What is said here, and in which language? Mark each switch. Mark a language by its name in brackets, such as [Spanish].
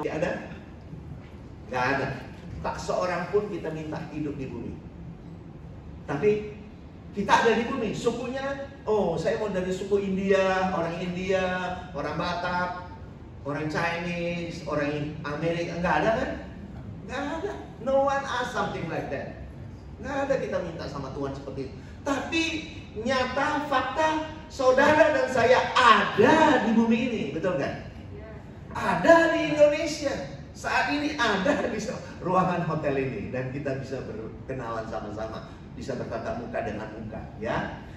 [Indonesian] Ada? Gak ada. Tak seorang pun kita minta hidup di bumi. Tapi kita ada di bumi. Sukunya, saya mau dari suku India, orang Batak, orang Chinese, orang Amerika. Enggak ada kan? Enggak ada. [English] No one ask something like that. [Indonesian] Enggak ada kita minta sama Tuhan seperti itu. Tapi nyata, fakta, saudara dan saya ada di bumi ini, betul nggak? Ada di Indonesia. Saat ini ada di ruangan hotel ini. Dan kita bisa berkenalan sama-sama, bisa bertatap muka dengan muka, ya.